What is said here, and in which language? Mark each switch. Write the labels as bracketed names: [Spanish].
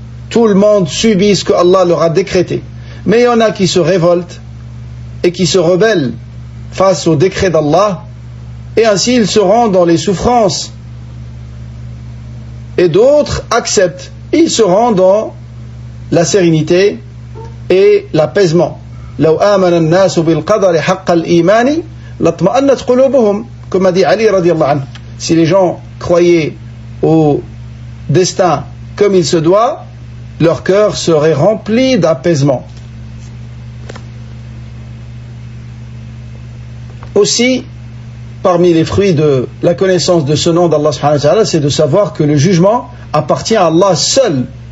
[French] Tout le monde subit ce que Allah leur a décrété. Mais il y en a qui se révoltent et qui se rebellent face au décret d'Allah, et ainsi ils seront dans les souffrances. Et d'autres acceptent, ils seront dans la sérénité et l'apaisement. [Arabic] لو آمن الناس بالقدر حق الإيمان لاطمأنت قلوبهم, [French] comme a dit Ali radiallahu anhu. Si les gens croyaient au destin comme il se doit, leur cœur serait rempli d'apaisement. Aussi, parmi les fruits de la connaissance de ce nom d'Allah [Arabic] subhanahu wa ta'ala, [French] c'est de savoir que le jugement appartient à Allah seul.